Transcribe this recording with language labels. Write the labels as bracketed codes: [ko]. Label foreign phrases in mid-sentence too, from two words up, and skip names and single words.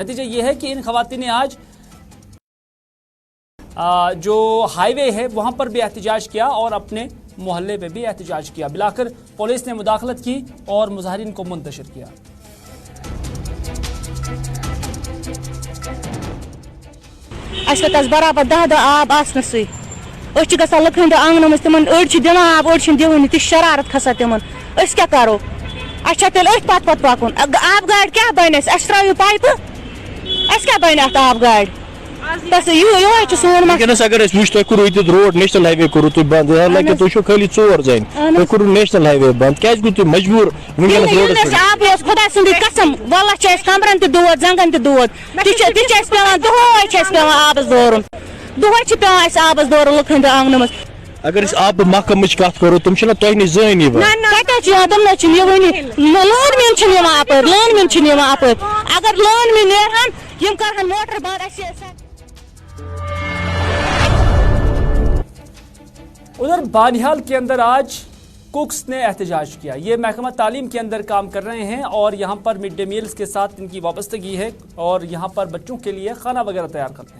[hi] नतीजा ये है कि इन ख़वातीन ने आज जो हाईवे है वहाँ पर भी एहतजाज किया और अपने मोहल्ले पे भी एहतजाज किया. बिलाकर पुलिस ने मुदाखलत की और मुजाहिरीन को मुंतशिर किया. [ks] बराबर 10 आब आसनसै गसान लुकन आंगन मज तिमन अड़ दिन आब अड़ दिवन ती शरारत खसा तिमन क्या करो तेल पत पकुन आब गाड़ क्या बन त्रो पाइप क्या बन आब गाड़ अगर वो तुम [en] road national highway [ks] करू तुम बंद हालांकि तुम खाली 4 जन तुम करू [en] national highway [ks] बंद क्या गो तुम मजबूर आब खुदा सुंद कसम वल्लाह कमरन तोद जंगन तोद पे आबस दौरन दुह पे आबस दौरन लुकन आंगन मज. अगर आब महकम कत करो तुम तुह नश जन तम लोन अपर अगर लोन नेरहन यम करहन मोटर बंद. [hi] उधर बानिहाल के अंदर आज कुक्स ने एहतजाज किया. ये महकमा तालीम के अंदर काम कर रहे हैं और यहाँ पर [en] mid day meals [hi] के साथ इनकी वाबस्तगी है और यहाँ पर बच्चों के लिए खाना वगैरह तैयार करते हैं.